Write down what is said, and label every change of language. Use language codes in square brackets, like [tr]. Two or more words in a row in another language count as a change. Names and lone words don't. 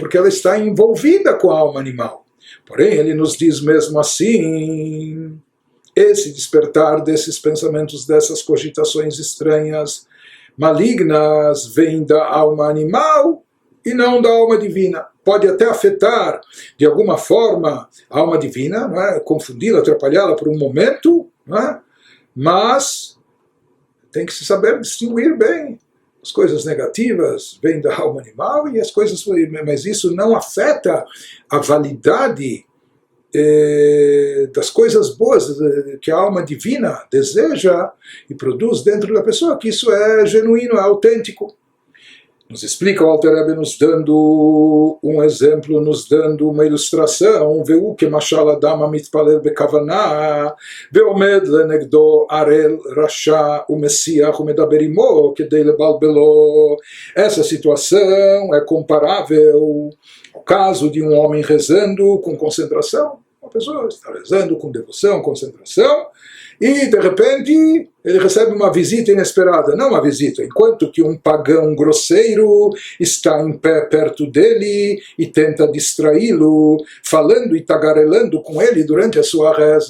[pt] Porque ela está envolvida com a alma animal. Porém, ele nos diz mesmo assim, esse despertar desses pensamentos, dessas cogitações estranhas, malignas, vem da alma animal e não da alma divina. Pode até afetar, de alguma forma, a alma divina, não é? Confundi-la, atrapalhá-la por um momento, não é? Mas tem que se saber distinguir bem. As coisas negativas vêm da alma animal e as coisas, mas isso não afeta a validade das coisas boas que a alma divina deseja e produz dentro da pessoa, que isso é genuíno, é autêntico. Nos explica o Alter Rebbe nos dando um exemplo, nos dando uma ilustração. [he] והוא כמשל אדם מתפלל בכוונה, ועומד לנגדו ערל רשע ומשיח ומדבר עמו כדי לבלבלו. [pt] Essa situação é comparável ao caso de um homem rezando com concentração. Uma pessoa está rezando com devoção, concentração, e de repente ele recebe uma visita inesperada. Não uma visita, enquanto que um pagão grosseiro está em pé perto dele e tenta distraí-lo, falando e tagarelando com ele durante a sua reza.